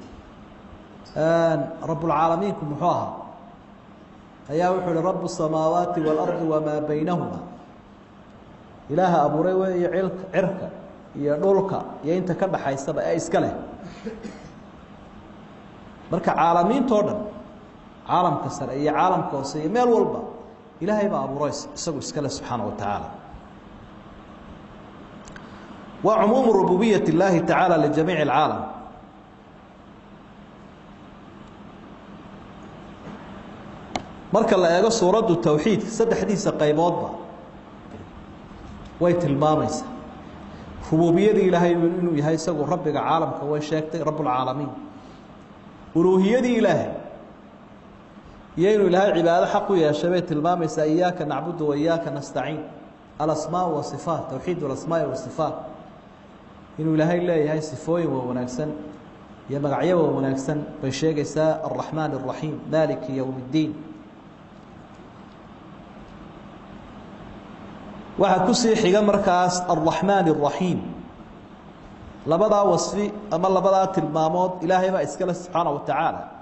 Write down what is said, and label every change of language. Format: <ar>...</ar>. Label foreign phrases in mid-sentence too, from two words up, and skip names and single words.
<ar>رب العالمين</ar> <so>ku muxuu ahaa ayaa wuxuu yiri</so> <ar>رب السماوات والأرض وما بينهما</ar> <so>ilaaha abuuray weeye cirka iyo dhulka iyo inta ka dhaxaysaba ee iska leh marka caalamiinto dhan caalamka sare iyo caalamka hoose iyo meel walba ilaahay baa abuuray isagu iska leh</so> <ar>سبحانه وتعالى وعموم ربوبية الله تعالى لجميع العالم</ar> <so>marka la eego suuradu tawxiid saddexdiisa qayboodba way tilmaamaysaa rububiyada ilaahay inuu yahay isagu rabbiga caalamka way sheegtay</so> <ar>رب العالمين</ar> <so>uluhiyada ilaahay inuu ilaahay cibaado xaq u yeeshay bay tilmaamaysaa</so> <ar>إياك نعبد وإياك نستعين الأسماء والصفات</ar> <so>tawxiid</so> <ar>الأسماء والصفات</ar> <so>inuu ilaahay leeyahay sifooyin wanaagsan iyo magacyo wanaagsan bay sheegaysaa</so> <ar>الرحمن الرحيم مالك يوم الدين</ar> <so>waxa ku sii xiga markaas</so> <ar>الرحمن الرحيم</ar> <so>labada wasfi ama labada tilmaamood ilaahay baa iska leh</so> <ar>سبحانه وتعالى</ar>